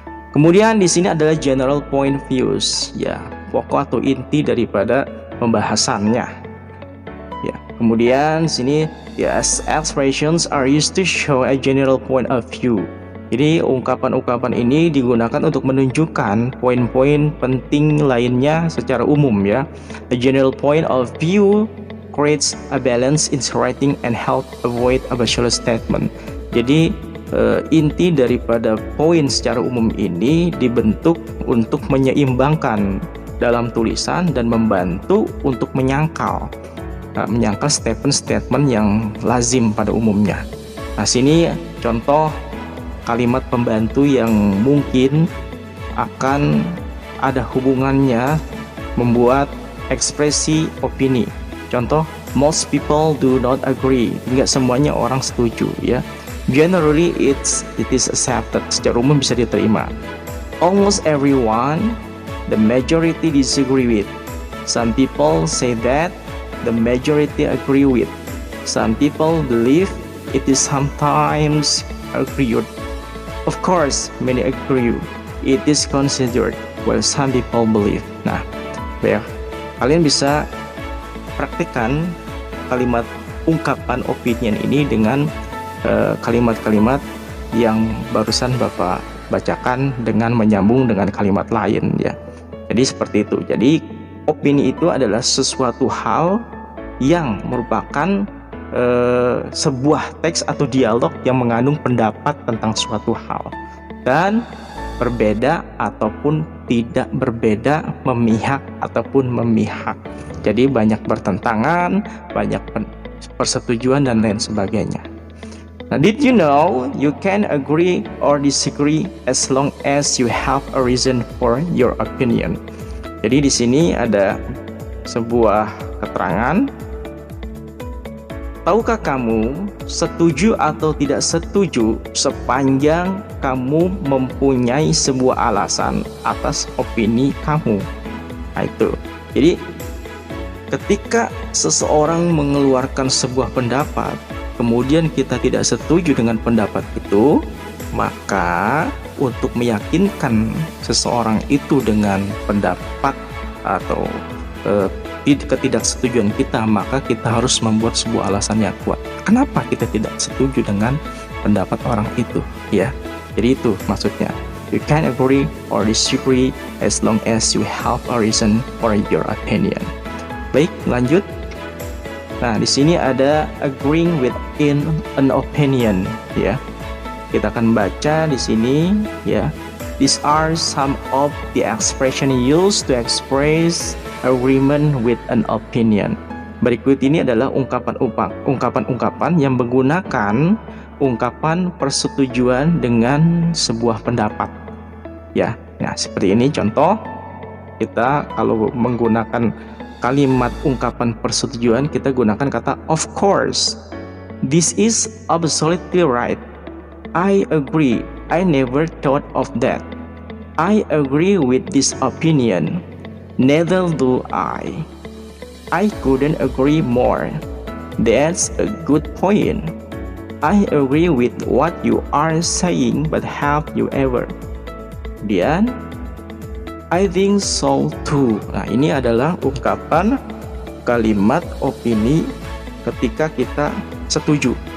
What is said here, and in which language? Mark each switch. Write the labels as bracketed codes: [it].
[id] Kemudian di sini adalah [en] general point views, [id] ya, pokok atau inti daripada pembahasannya. Ya, kemudian sini [en] yes, expressions are used to show a general point of view. [id] Jadi ungkapan-ungkapan ini digunakan untuk menunjukkan poin-poin penting lainnya secara umum ya. [en] A general point of view creates a balance in writing and help avoid a partial statement. [id] Jadi inti daripada poin secara umum ini dibentuk untuk menyeimbangkan dalam tulisan dan membantu untuk menyangkal statement-statement yang lazim pada umumnya. Nah, sini contoh kalimat pembantu yang mungkin akan ada hubungannya membuat ekspresi opini. [en] Contoh, most people do not agree. [id] Enggak semuanya orang setuju ya. [en] Generally it is accepted. [id] Secara umum bisa diterima. [en] Almost everyone, the majority disagree with. Some people say that the majority agree with. Some people believe it is sometimes agreed. Of course, many agree. It is considered, while some people believe. [id] Nah, ya, kalian bisa praktikkan kalimat ungkapan opinion ini dengan kalimat-kalimat yang barusan Bapak bacakan dengan menyambung dengan kalimat lain ya. Jadi seperti itu. Jadi opini itu adalah sesuatu hal yang merupakan sebuah teks atau dialog yang mengandung pendapat tentang suatu hal dan berbeda ataupun tidak berbeda, memihak ataupun memihak. Jadi banyak bertentangan, banyak persetujuan dan lain sebagainya. [en] Now, did you know you can agree or disagree as long as you have a reason for your opinion? [id] Jadi di sini ada sebuah keterangan. Tahukah kamu setuju atau tidak setuju sepanjang kamu mempunyai sebuah alasan atas opini kamu? Nah itu. Jadi ketika seseorang mengeluarkan sebuah pendapat, kemudian kita tidak setuju dengan pendapat itu, maka untuk meyakinkan seseorang itu dengan pendapat atau ketidaksetujuan kita, maka kita harus membuat sebuah alasan yang kuat. Kenapa kita tidak setuju dengan pendapat orang itu? Ya, jadi itu maksudnya. [en] You can agree or disagree as long as you have a reason for your opinion. [id] Baik, lanjut. Nah, di sini ada [en] agreeing with in an opinion, [id] ya. Kita akan baca di sini, ya. [en] These are some of the expression used to express agreement with an opinion. [id] Berikut ini adalah ungkapan-ungkapan yang menggunakan ungkapan persetujuan dengan sebuah pendapat. Ya, seperti ini contoh. Kita kalau menggunakan kalimat ungkapan persetujuan, kita gunakan kata [en] of course. This is absolutely right. I agree. I never thought of that. I agree with this opinion. Neither do I. I couldn't agree more. That's a good point. I agree with what you are saying, but have you ever? Kemudian, I think so too. [id] Nah, ini adalah ungkapan kalimat opini ketika kita setuju.